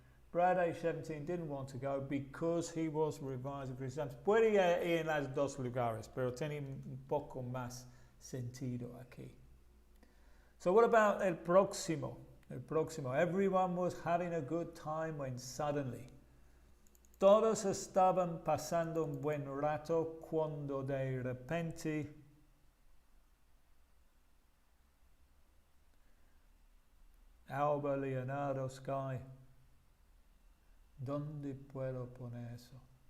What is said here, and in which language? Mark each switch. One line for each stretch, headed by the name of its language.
English: Brad, age 17, didn't want to go because he was revising for exams.
Spanish: Puede ir en las dos lugares, pero tiene un poco más sentido aquí.
English: So what about
Spanish: el próximo?
English: Everyone was having a good time when suddenly.
Spanish: Todos estaban pasando un buen rato cuando de repente Alba, Leonardo, Sky. ¿Dónde puedo poner eso?